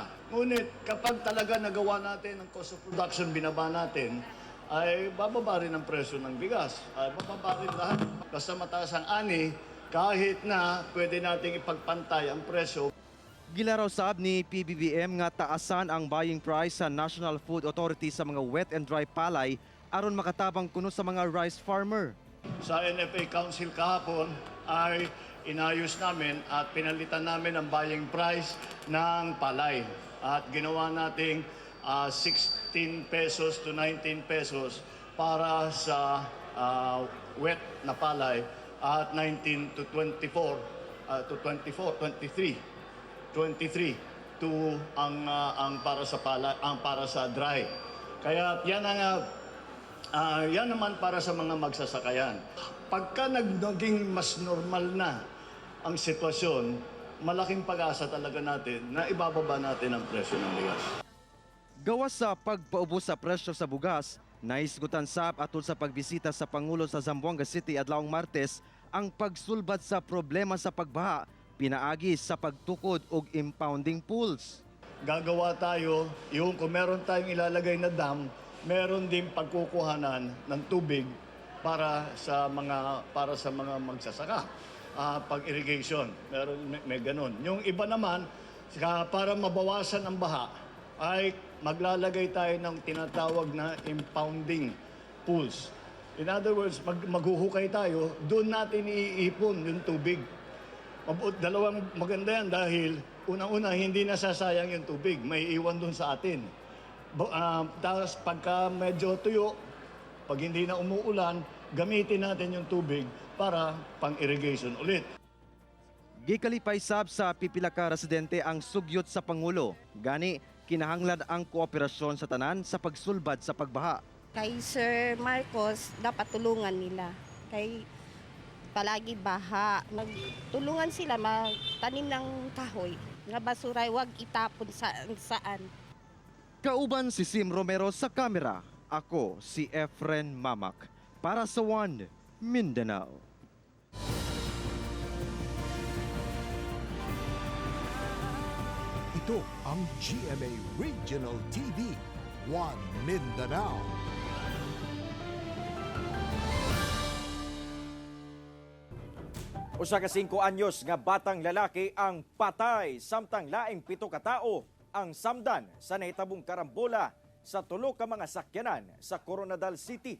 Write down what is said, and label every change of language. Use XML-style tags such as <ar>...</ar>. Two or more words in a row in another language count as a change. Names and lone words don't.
<tl>Ngunit kapag talaga nagawa natin ang</tl> <en>cost of production,</en> <tl>binaba natin, ay bababa rin ang presyo ng bigas. Ay bababa rin lahat. Basta mataas ang ani, kahit na pwede nating ipagpantay ang presyo.</tl> <ceb>Gilaraw saab ni PBBM nga taasan ang</ceb> <en>buying price</en> <ceb>sa National Food Authority sa mga</ceb> <en>wet and dry</en> <ceb>palay aron makatabang kuno sa mga</ceb> <en>rice farmer.</en> <tl>Sa NFA Council kahapon ay inayos namin at pinalitan namin ang</tl> <en>buying price</en> <tl>ng palay. At ginawa nating 16 pesos to 19 pesos para sa wet na palay at 19 to 23 to ang para sa pala, ang para sa dry. Kaya yan ang Yan naman para sa mga magsasakayan. Pagka naging mas normal na ang sitwasyon, malaking pag-asa talaga natin na ibababa natin ang presyo ng bigas.</tl> <ceb>Gawas sa pagpaubos sa presyo sa bugas, naisgutan sab atol sa pagbisita sa Pangulo sa Zamboanga City adlawng Martes ang pagsulbad sa problema sa pagbaha, pinaagi sa pagtukod og</ceb> <en>impounding pools.</en> <tl>Gagawa tayo, yung kung meron tayong ilalagay na dam, meron din pagkukuhanan ng tubig para sa mga magsasaka. Pag-irrigation, may ganun. Yung iba naman, para mabawasan ang baha, ay maglalagay tayo ng tinatawag na</tl> <en>impounding pools. In other words,</en> <tl>maghuhukay tayo, doon natin iipon yung tubig. Dalawang maganda yan dahil unang-una, hindi nasasayang yung tubig. May iwan doon sa atin. Tapos pagka medyo tuyo, pag hindi na umuulan, gamitin natin yung tubig para pang-irrigation ulit.</tl> <ceb>Gikalipay sab sa pipila ka residente ang sugyot sa Pangulo. Gani, kinahanglan ang kooperasyon sa tanan sa pagsulbad sa pagbaha.</ceb> <tl>Kay Sir Marcos, dapat tulungan nila. Kay palagi baha. Magtulungan sila, magtanim ng kahoy. Nga basura, huwag itapon saan.</tl> <ceb>Kauban si Sim Romero sa kamera. Ako si Efren Mamak para sa One Mindanao.</ceb> <tl>Ito ang GMA Regional TV, One Mindanao.</tl> <ceb>Usa ka 5 anyos nga batang lalaki ang patay samtang laing 7 ka tawo ang samdan sa nahitabong karambola sa tulo ka mga sakyanan sa Coronadal City.</ceb>